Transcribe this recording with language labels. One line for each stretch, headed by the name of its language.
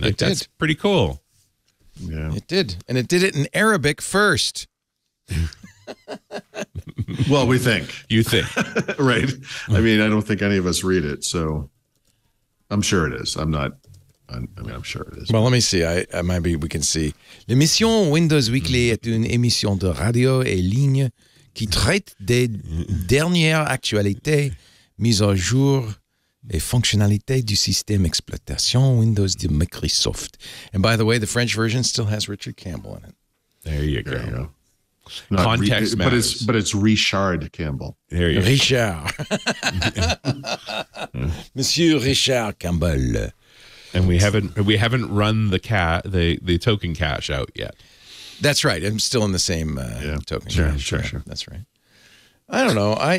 English: That's pretty cool. Yeah, it did. And it did it in Arabic first. Well, we think. You think. Right. I don't think any of us read it, so I'm sure it is. I'm sure it is. Well, let me see. Maybe we can see.
French: L'émission Windows Weekly est une émission de radio et ligne qui traite des dernières actualités, mises à jour et fonctionnalités du système d'exploitation Windows de Microsoft.
English: And by the way, the French version still has Richard Campbell in it. There you go. Context matters. But it's Richard Campbell. There you go. Richard. Monsieur Richard Campbell. And we haven't run the token cache out yet. That's right. I'm still in the same token. Sure. That's right. I don't know.